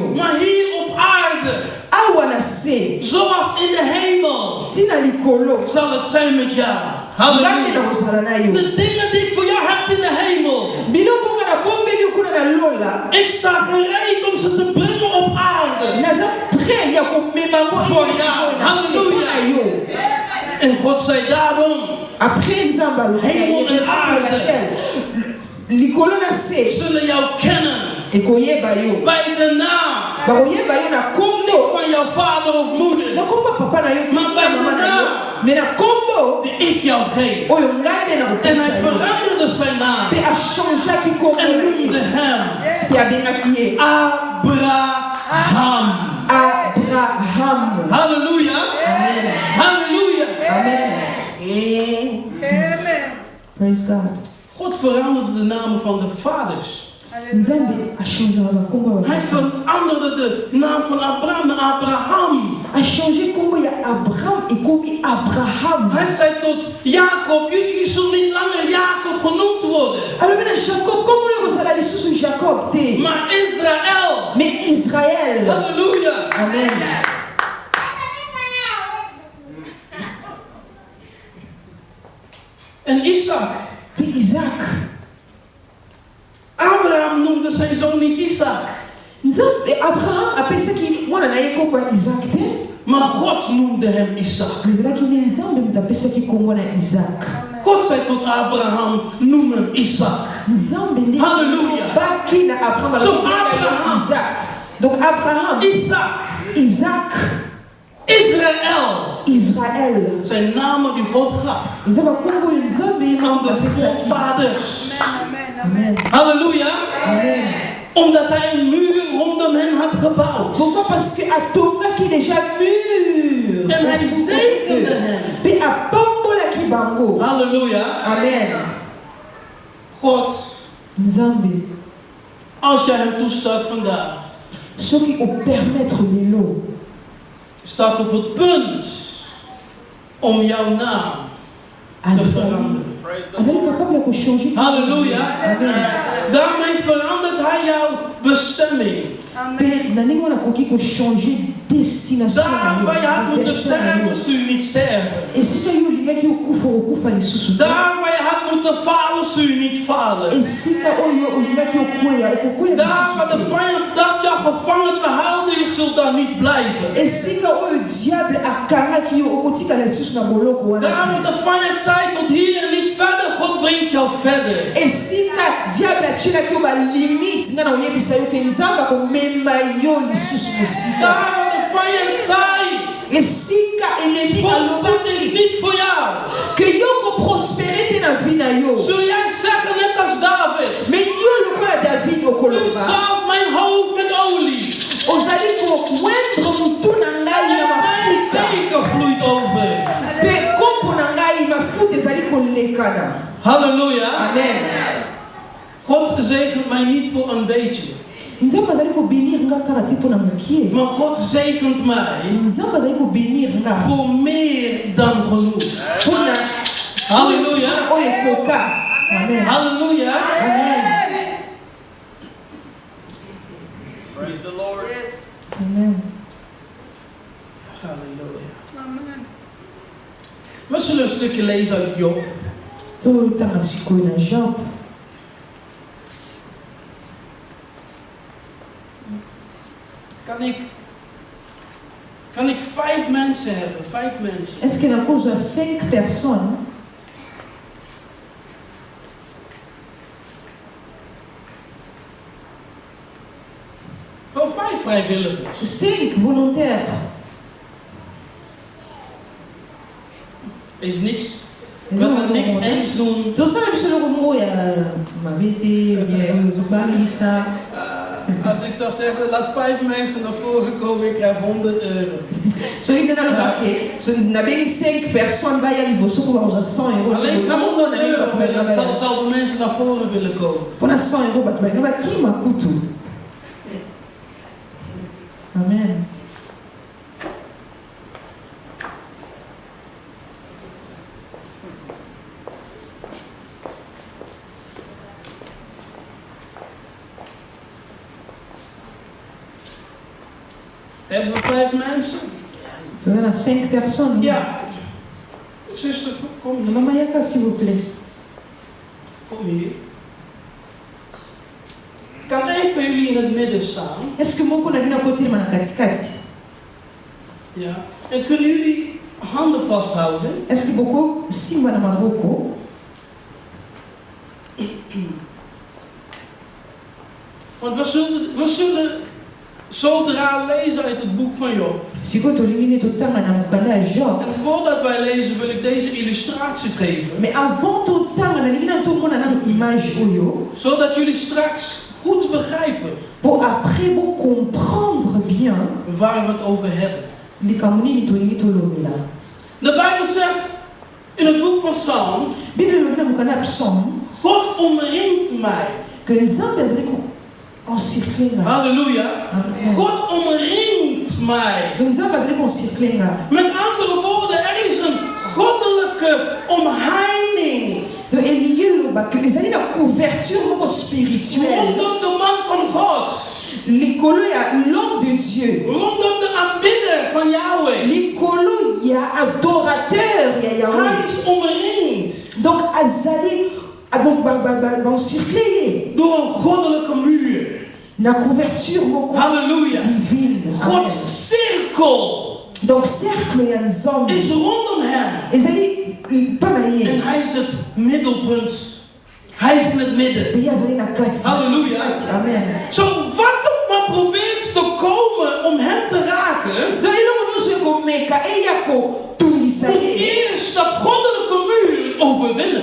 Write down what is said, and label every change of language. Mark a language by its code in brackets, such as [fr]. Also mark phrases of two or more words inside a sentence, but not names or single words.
[nl] Maar hier op aarde, [ln] Awa na se [nl] zoals in de hemel, [ln] tina likolo [nl] zal het zijn met jou. [ln] ngande na Halleluja. kozala na yo. [nl] De dingen die ik voor jou heb in de hemel, [ln] biloko nga na bombeli yo kuna na lola [nl] ik sta gereed om ze te brengen op aarde. [ln] naza prêt ya komema ngo [nl] Voor jou. Halleluja. [ln] na yo. [nl] En God zei daarom, [ln] Après nzamba [nl] Hemel en aarde [ln] likolo na se [nl] zullen jou kennen [ln] ekoyeba yo [nl] bij de naam. [ln] bakoyeba yo na [nl] Niet [ln] kombo [nl] van jouw vader of [ln] na [nl] moeder, [ln] kombo papa na yo [nl] Maar bij [ln] mama [nl] de [ln] na yo [nl] naam. [ln] me na kombo [nl] die ik jou geef. [ln] oyo ngande na [nl] En [ln] kopesa [nl] hij [ln] yo [nl] veranderde zijn naam [ln] mpe achangeaki kombo [nl] en [ln] na [nl] noemde [ln] ye [nl] hem [ln] mpe abengaki ye Abraham. Abraham. Halleluja. Amen. Halleluja. [en] Amen. Praise God. [nl] God veranderde de namen van de vaders. [ln] Nzambe achangeaka bakombo ya [nl] Hij veranderde de naam van Abraham naar Abraham. [ln] achange kombo ya Abraham ekomi Abraham. [nl] Hij zei tot Jacob, jullie zullen niet langer Jacob genoemd worden, [ln] alobi na Jacob kombo oyo kozala lisusu Jacob te [nl] maar Israël. [ln] mais Israël. Halleluja. Amen. [nl] En Isaac. [ln] Pe Isaac. [nl] Abraham noemde zijn zoon niet Isaac, [ln] Nzambe Abraham apesaki mwana na ye kombo ya Isaac te [nl] maar God noemde hem Isaac. [ln] ezalaki nde Nzambe moto apesaki kombo na Isaac. [nl] God zei tot Abraham, noem hem Isaac. [ln] Nzambe nde Halleluja. baki na Abraham So, alobi na ye Abraham. Isaac. Donc Abraham, Isaac, Isaac, Israël Israël. [nl] zijn namen die God gaf [ln] Eza bakombo oyo Nzambe [nl] aan de [ln] apesaki. [nl] voorvaders. [ln] Amen. Halleluja. Amen. [nl] Omdat hij een muur rondom hen had gebouwd. [ln] Pourquoi? [fr] Parce que [ln] atongaki déjà mur. [nl] En hij zegende hen. [ln] Pe apambolaki bango. Halleluja. Amen. [nl] God, [ln] Nzambe [nl] als jij hem toestaat vandaag, [ln] soki opermettre lelo [nl] staat op het punt om jouw naam te veranderen. [ln] azali capable ya kochange. Halleluja. Amen. [nl] Daarmee verandert hij jouw bestemming. [ln] Pe na ndenge wana akoki kochange destination na [nl] Daar [ln] yo, [nl] waar je had moeten [ln] destination na yo. [nl] sterven, zul je niet sterven. [ln] esika yo olingaki okufa lisusu te. [nl] Daar waar je had moeten moeten falen, zul je niet falen. [ln] esika oyo olingaki okwea okokwea [nl] Daar waar de vijand dacht jou gevangen te houden, je zult daar niet blijven. [ln] esika oyo diable akangaki yo okotikala lisusu na boloko [nl] Daar [ln] wana [nl] waar de vijand zei tot hier en niet verder, God brengt jou verder. [ln] esika diable atielaki yo balimite nga na oyebisa yo ke nzambe akomema yo lisusu mosika [nl] Daar waar de vijand zei, [ln] esika enemi [nl] voorspoed is [ln] alobaki [nl] niet voor jou. [ln] ke yo koprospere te na vi na yo [nl] Zul jij zeggen net als David, [ln] me yo lokola david [nl] u [ln] okoloba [nl] zalft mijn hoofd met olie. [ln] ozali kokwendre motu na ngai na [nl] En mijn [ln] mafuta [nl] beker vloeit over. [ln] mpe kompo na ngai mafuta ezali kolekana Halleluja. amen [nl] God zegent mij niet voor een beetje. [ln] nzambe azali kobénir nga kaka te mpo na mokie [nl] Maar God zegent mij [ln] nzambe azali kobénir nga [nl] voor meer dan genoeg. [ln] mpona Halleluja. oyo ekoka amen Halleluja. amen [en] Praise the Lord. [ln] amen Halleluja. [nl] We zullen een stukje lezen uit Job. [ln] totanga sikoyo na Job [nl] Kan ik 5 mensen hebben? 5 mensen. [fr] est-ce que [ln] nakozwa 5 personnes [nl] Gewoon 5 vrijwilligers. [ln] 5 volontaires [nl] Is niks. We gaan niks eens doen. [ln] tosala biso eloko moko ya mabe te oyo ezobangisa [nl] Als ik zou zeggen, laat 5 mensen naar voren komen, ik krijg €100. [ln] soki nde naloba ke nabengi 5 personnes baya liboso mpo bakozwa 100 euro [nl] Alleen voor €100 zouden mensen naar voren willen komen. [ln] mpona 100 euro bato balinga bakima kutu amen [nl] Hebben we 5 mensen? [ln] toza na 5 personnes [nl] Ja. Zuster, kom hier. [ln] mama yaka [fr] s'il vous plaît [nl] Kom hier. Kan een van jullie in het midden staan? [fr] est ce que [ln] moko na bino akotelema na katikati [nl] Ja. En kunnen jullie handen vasthouden? [fr] est ce que [ln] bokosimba na maboko [nl] Want we zullen zodra lezen uit het boek van Job. [ln] sikoyo tolingi nde totanga na mokanda ya Job [nl] En voordat wij lezen wil ik deze illustratie geven. [fr] mais avant [ln] totanga nalingi na tomona nano image oyo [nl] Zodat jullie straks goed begrijpen [ln] po après bocomprendre bien [nl] waar we het over hebben. [ln] likambo nini tolingi tolobela [nl] De Bijbel zegt in het boek van Psalm: [ln] bible elobi na mokanda ya psaume [nl] God omringt mij. [ln] ke nzambe azali koencircle nga Halleluja. Amen. [nl] God omringt mij. [ln] nzambe azali koencircle nga [nl] Met andere woorden, er is een goddelijke omheining [ln] to elingi eloba ke ezali na couverture moko spirituelle [nl] rondom de man van God, [ln] likolo ya [fr] l'homme de Dieu [nl] rondom de aanbidder van Yahweh. [ln] likolo ya adorateur ya [nl] Hij [ln] Yahweh [nl] is omringd [ln] donc azali donc baencircle ye [nl] door een goddelijke muur. [ln] na couverture moko Halleluja. divine Amen. [nl] Gods cirkel [ln] donc cercle ya nzambe [nl] is rondom hem. [ln] ezali mpa na [nl] En [ln] ye [nl] hij is het middelpunt. Hij is in het midden. [ln] mpe ye azali na kati Halleluja. amen [nl] Zo, wat ook maar probeert te komen om hem te raken, [ln] donc eloko nyonso ekomeka eya kotungisa [nl] moet [ln] ye [nl] eerst dat goddelijke muur overwinnen.